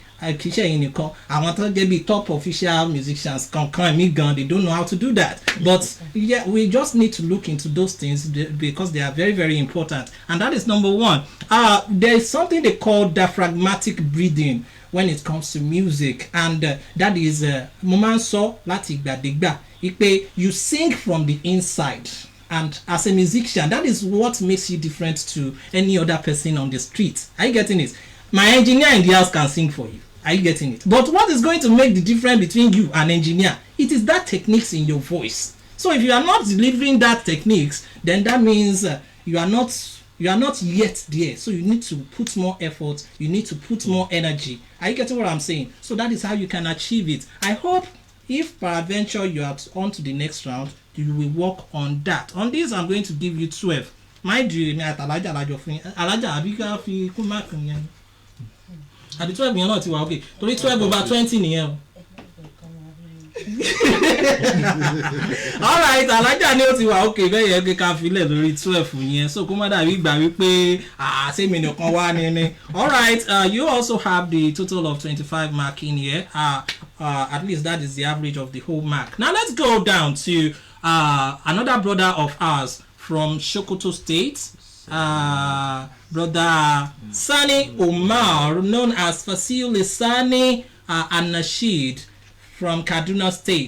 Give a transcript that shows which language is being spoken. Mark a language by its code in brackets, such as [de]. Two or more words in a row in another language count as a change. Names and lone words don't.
[en] I want to get top official musicians they don't know how to do that. But yeah, we just need to look into those things because they are very, very important. And that is number one. There is something they call diaphragmatic breathing when it comes to music, and that is [yo] momanso latigba digba. [en] You sing from the inside. And as a musician, that is what makes you different to any other person on the street. Are you getting it? My engineer in the house can sing for you. Are you getting it? But what is going to make the difference between you and engineer? It is that techniques in your voice. So if you are not delivering that techniques, then that means you are not yet there. So you need to put more effort. You need to put more energy. Are you getting what I'm saying? So that is how you can achieve it. I hope if peradventure you are on to the next round, you will work on that. On this, I'm going to give you 12. My dream [yo] at Alaja àti 12 yẹn náà ti wà okay torí 12 over 20 nìyẹn o. Alright, alájà ni ó ti wà okay bẹ́ẹ̀ yẹn ká filẹ̀ lórí 12 yẹn so kó má dàbí gbà wípé sẹ́mi nìkan wá ní. [en] Alright, you also have the total of 25 mark in here. At least that is the average of the whole mark. Now let's go down to another brother of ours from Sokoto State. Brother Sani Umar, known as Fasil Sani and Nasheed from Kaduna State.